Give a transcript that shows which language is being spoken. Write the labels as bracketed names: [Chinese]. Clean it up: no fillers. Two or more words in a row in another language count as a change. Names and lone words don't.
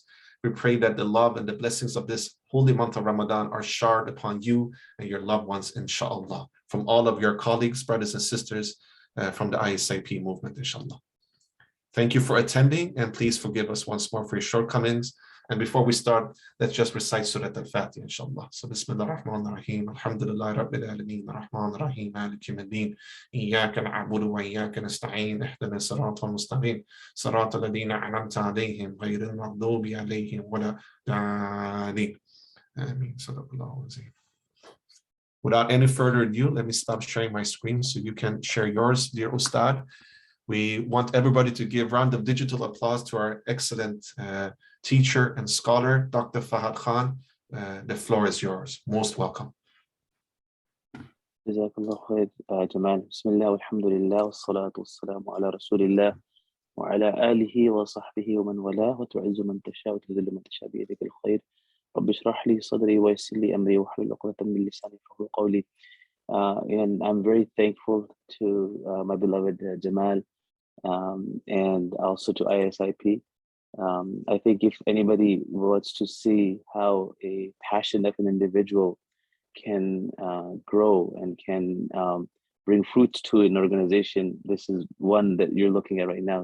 [English] We pray that the love and the blessings of this holy month of Ramadan are showered upon you and your loved ones, inshallah, from all of your colleagues, brothers and sisters from the ISIP movement, inshallah. Thank you for attending, and please forgive us once more for your shortcomings. And before we start, let's just recite Surah Al-Fatiha, inshallah. So, [Arabic] بسم الله الرحمن الرحيم الحمد لله رب العالمين الرحمن الرحيم مالك يوم الدين إياك نعبد وإياك نستعين اهدنا الصراط المستقيم صراط الذين أنعمت عليهم غير المغضوب عليهم ولا الضالين. آمين صدق الله العظيم. [English] Without any further ado, let me stop sharing my screen so you can share yours, dear Ustad. We want everybody to give a round of digital applause to our excellent teacher and scholar, Dr. Fahad Khan. The floor is yours. Most welcome. [Arabic] جزاك الله خير, Jamal. بسم الله الحمد لله والصلاة والسلام على رسول الله وعلى آله وصحبه ومن والاه وتعز من تشاء وتذل من تشاء بيدك الخير. رب اشرح لي صدري ويسر لي أمري واحلل عقدة من لساني يفقهوا قولي. [English] And I'm very thankful to my beloved Jamal, and also to ISIP. I think if anybody wants to see how a passion of an individual can grow and can bring fruits to an organization, this is one that you're looking at right now.